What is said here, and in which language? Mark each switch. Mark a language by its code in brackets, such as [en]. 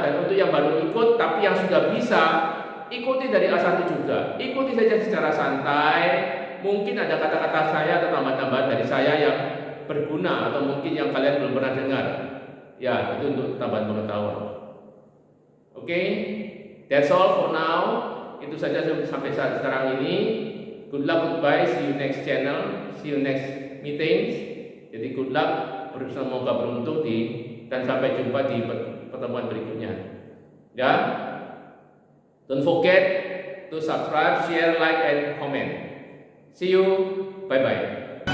[id] Dan untuk yang baru ikut tapi yang sudah bisa, ikuti dari A1 juga, ikuti saja secara santai. Mungkin ada kata-kata saya atau tambahan-tambahan dari saya yang berguna atau mungkin yang kalian belum pernah dengar, ya, itu untuk tambahan pengetahuan. Oke. [en] That's all for now. [id] Itu saja sampai saat sekarang ini. [en] Good luck, goodbye, see you next channel, see you next meetings. [id] Jadi [en] good luck, [id] semoga beruntung dan sampai jumpa di pertemuan berikutnya. [en] Ya, don't forget to subscribe, share, like, and comment. See you, bye bye.